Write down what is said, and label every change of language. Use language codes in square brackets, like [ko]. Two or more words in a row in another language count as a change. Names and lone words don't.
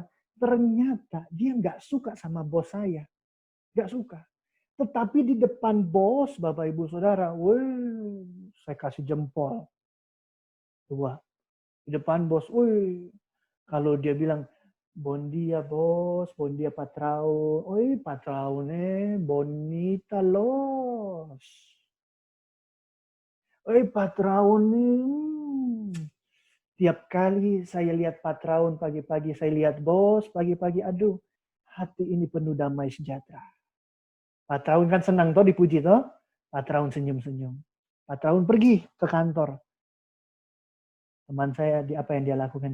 [id] Ternyata dia nggak suka sama bos saya. Nggak suka. Tetapi di depan bos, Bapak Ibu Saudara, saya kasih jempol. Coba. Di depan bos, kalau dia bilang, [tet] bon dia bos, bon dia patrão. Oi, patrão, bonita los. Oi, patrão, [id] tiap kali saya lihat patrão pagi-pagi, saya lihat bos pagi-pagi, aduh, hati ini penuh damai sejahtera. Patrão kan senang toh dipuji toh. Patrão senyum-senyum. Patrão pergi ke kantor. Teman saya, apa yang dia lakukan?